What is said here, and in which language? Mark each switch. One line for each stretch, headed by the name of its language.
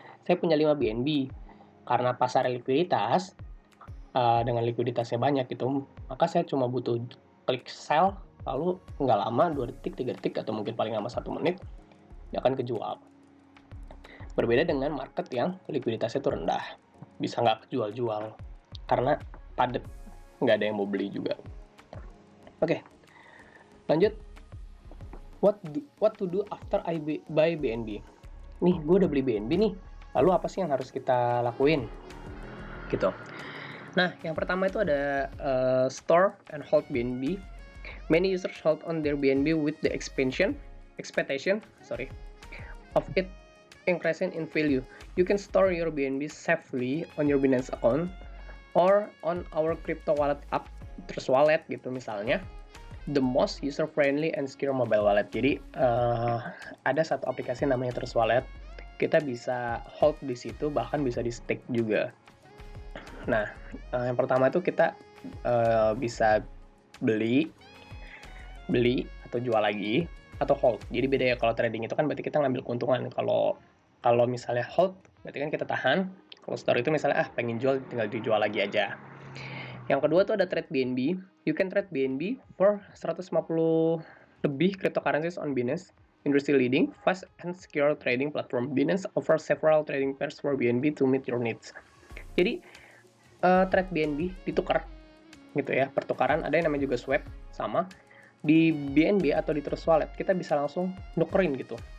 Indonesian: Saya punya 5 BNB, karena pasar likuiditas, dengan likuiditasnya banyak gitu, maka saya cuma butuh klik sell, lalu nggak lama, 2 detik, 3 detik, atau mungkin paling lama 1 menit, dia akan kejual. Berbeda dengan market yang likuiditasnya itu rendah, bisa nggak kejual-jual karena padat, nggak ada yang mau beli juga. Oke, lanjut.
English: What to do after I buy BNB?
Indonesian: Nih, gue udah beli BNB nih, lalu apa sih yang harus kita lakuin? Gitu. Nah, yang pertama itu ada store and hold BNB.
English: Many users hold on their BNB with the expectation of it increasing in value. You can store your BNB safely on your Binance account or on our crypto wallet app, Trust Wallet
Indonesian: gitu misalnya.
English: The most user-friendly and secure mobile wallet.
Indonesian: Jadi ada satu aplikasi namanya Trust Wallet. Kita bisa hold di situ, bahkan bisa di stake juga. Nah, yang pertama itu kita bisa beli atau jual lagi atau hold. Jadi beda ya, kalau trading itu kan berarti kita ngambil keuntungan. Kalau misalnya hold, berarti kan kita tahan. Kalau store itu misalnya pengen jual, tinggal dijual lagi aja. Yang kedua tuh ada trade BNB.
English: You can trade BNB for 150 lebih cryptocurrencies on Binance, industry leading, fast and secure trading platform. Binance offers several trading pairs for BNB to meet your needs. Jadi
Indonesian: trade BNB ditukar gitu ya, pertukaran ada yang namanya juga swap, sama di BNB atau di Trust Wallet kita bisa langsung nukerin gitu.